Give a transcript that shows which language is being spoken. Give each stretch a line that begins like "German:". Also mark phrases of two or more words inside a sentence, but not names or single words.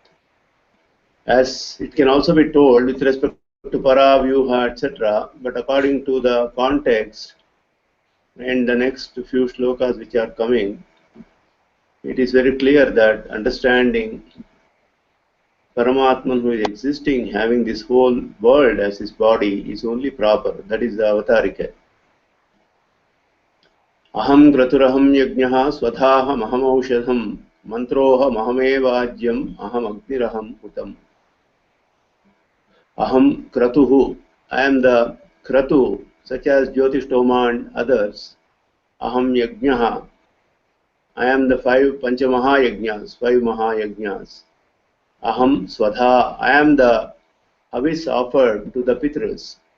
English: As it can also be told with respect to Para, Vyuha, etc., but according to the context, and the next few shlokas which are coming, it is very clear that understanding Paramatman who is existing, having this whole world as his body, is only proper. That is the Avatarika.
Sanskrit: Aham kraturaham yajnaha swadhaham aham aushadham mantroham ahamevajyam aham agniraham utam. Aham kratuhu,
English: I am the kratu, such as Jyotistoma and others.
Sanskrit: Aham yajnaha,
English: I am the 5 Panchamahayajnas, 5 Mahayajnas.
Sanskrit: Aham Swadha,
English: I am the havis offered to the Pitras.